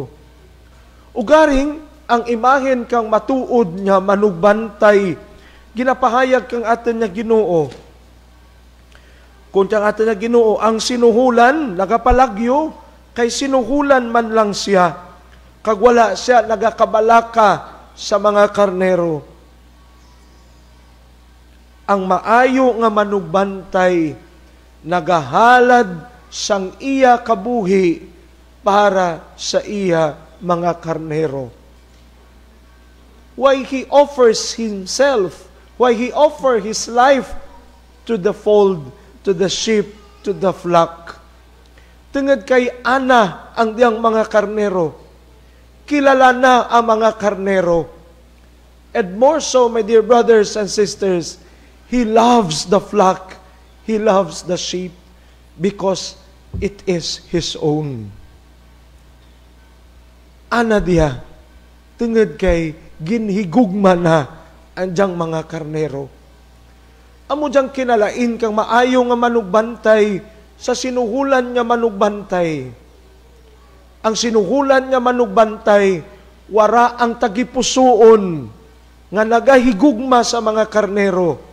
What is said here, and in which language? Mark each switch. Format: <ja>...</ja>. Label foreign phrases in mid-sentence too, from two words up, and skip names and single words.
<krj>Ugaring ang imahen kang matuod nga manugbantay, ginapahayag kang atin nga Ginoo. Kung tiyang atin nga Ginoo, ang sinuhulan, nagapalagyo, kay sinuhulan man lang siya, kag wala siya nagakabalaka sa mga karnero. Ang maayo nga manugbantay, nagahalad sang iya kabuhi para sa iya mga karnero.</krj> <en>Why He offers Himself, why He offer His life to the fold, to the sheep, to the flock.</en> <krj>Tungod kay ana ang diyang mga karnero. Kilala na ang mga karnero.</krj> <en>And more so, my dear brothers and sisters, He loves the flock, He loves the sheep, because it is His own.</en> <krj>Ana diya, tungod kay ginhigugma na ang diyang mga karnero. Amo diyang kinalain kang maayo nga manugbantay sa sinuhulan nga manugbantay. Ang sinuhulan nga manugbantay, wara ang tagipusoon nga nagahigugma sa mga karnero.</krj>